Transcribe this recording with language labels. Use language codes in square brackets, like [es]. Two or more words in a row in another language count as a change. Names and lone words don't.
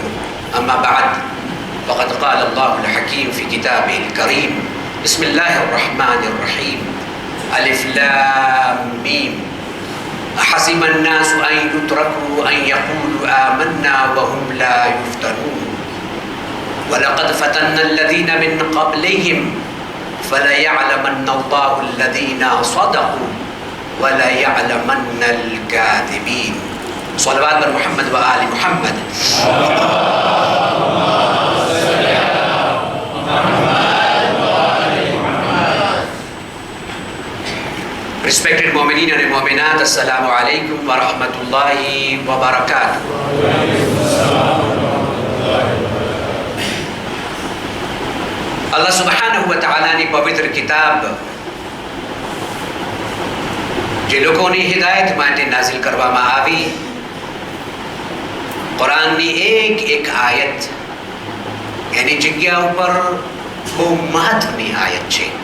[ar] أما بعد فقد قال الله الحكيم في كتابه الكريم بسم الله الرحمن الرحيم ألف لام ميم أحسب الناس أن يتركوا أن يقولوا آمنا وهم لا يفتنون ولقد فتنا الذين من قبلهم فليعلمن الله الذين صدقوا وليعلمن الكاذبين. صلوات بر محمد وآل محمد. [en] Respected Mu'mineen and Mu'minat, [ar] السلام عليكم ورحمة الله وبركاته. الله سبحانه وتعالى [gu] ની પવિત્ર કિતાબ જે લોકોની હિદાયત માટે નાઝિલ કરવામાં આવી કુરાનની એક આયત એની જગ્યા ઉપર બહુ મહત્વની આયત છે.